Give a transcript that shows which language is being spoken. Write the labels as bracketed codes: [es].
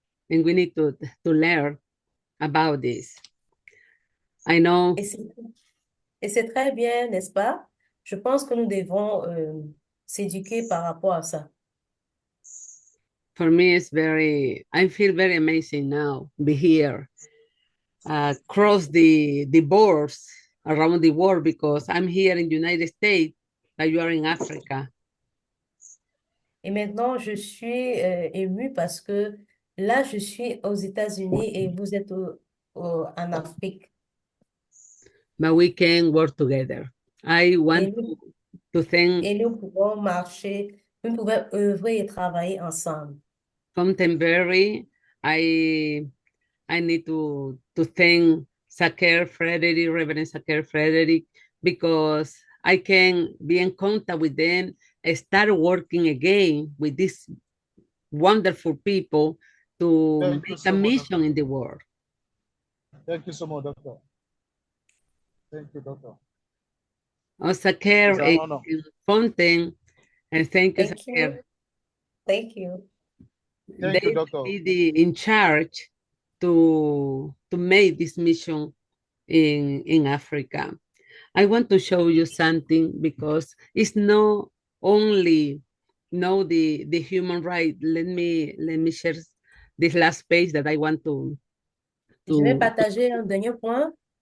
[en] And we need to learn about this. I know. [fr] Et c'est très bien, n'est-ce pas? Je pense que nous devons s'éduquer par rapport à ça. [en] For me, I feel very amazing now to be here, across the borders around the world, because I'm here in the United States, and you are in Africa. [fr] Et maintenant, je suis émue parce que là, je suis aux États-Unis et vous êtes en Afrique. [en] But we can work together. I want to thank. [fr] Et nous pouvons marcher, nous pouvons œuvrer et travailler ensemble. [en] Contemporary, I need to thank Saker Frederick, Reverend Saker Frederick, because I can be in contact with them and start working again with these wonderful people to make a mission in the world. Thank you so much, Doctor. Thank you, Doctor. Saker Fontaine, and thank you, Thank Saker. you. Thank you. Thank you, Doctor. Be in charge to make this mission in Africa. I want to show you something because it's not only the human right. Let me share this last page that I want to [fr] Je vais partager un dernier point.